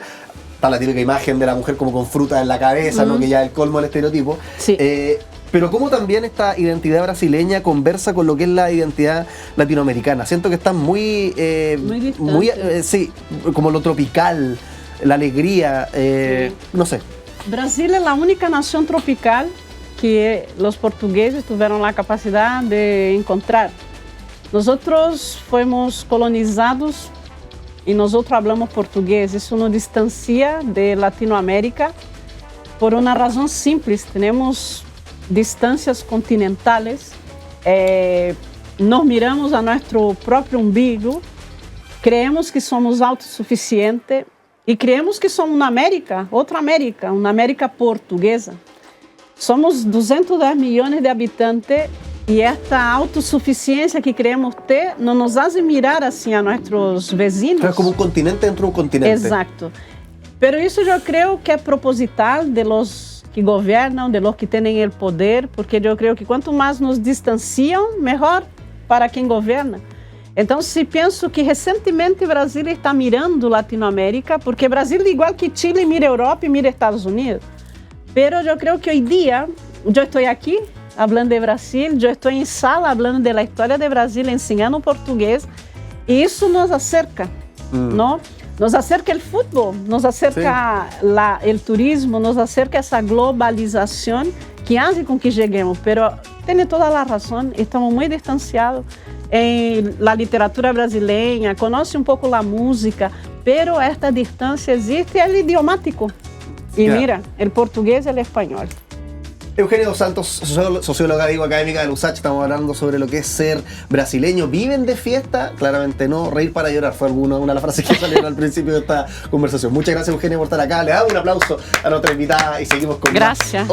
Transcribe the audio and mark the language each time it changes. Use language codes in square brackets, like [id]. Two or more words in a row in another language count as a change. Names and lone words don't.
[es] Está la típica imagen de la mujer como con fruta en la cabeza, ¿no? Que ya es el colmo del estereotipo. Sí. Pero cómo también esta identidad brasileña conversa con lo que es la identidad latinoamericana. Siento que están muy distantes. sí, como lo tropical, la alegría, no sé. [pt] Brasil é a única nação tropical que os portugueses tiveram a capacidade de encontrar. Nós fomos colonizados e nós falamos português. Isso nos distancia de Latinoamérica por uma razão simples. Temos distâncias continentales, nos miramos a nosso próprio umbigo, creemos que somos autossuficientes e creemos que somos uma América portuguesa. Somos 210 milhões de habitantes e esta autossuficiência que creemos ter não nos [es] hace mirar [pt] assim a nossos vizinhos. [es] Es como un continente dentro de un continente. [pt] Exato. Pero isso eu creio que é proposital [es] de los [pt] que governam, [es] de los [pt] que têm o poder, porque eu creio que quanto mais nos distanciam, melhor para quem governa. Então, se penso que recentemente o Brasil está mirando Latinoamérica, porque Brasil, igual que Chile, mira Europa e mira Estados Unidos. Pero eu creio que hoje dia, eu estou aqui falando de Brasil, eu estou em sala falando da história de Brasil, ensinando português, e isso nos acerca, não? Nos acerca o futebol, nos acerca o turismo, nos acerca essa globalização que faz com que cheguemos. Pero tem toda a razão, estamos muito distanciados em la literatura brasileira, conhece um pouco a música, pero esta distância existe, é idiomático. E mira, o português e o espanhol. [es] Eugenia dos Santos, socióloga, académica de la USACH, estamos hablando sobre lo que es ser brasileño. ¿Viven de fiesta? Claramente no. Reír para llorar fue una de las frases que salieron al principio de esta conversación. Muchas gracias, Eugenia, por estar acá. Le damos un aplauso a nuestra invitada y seguimos con Gracias.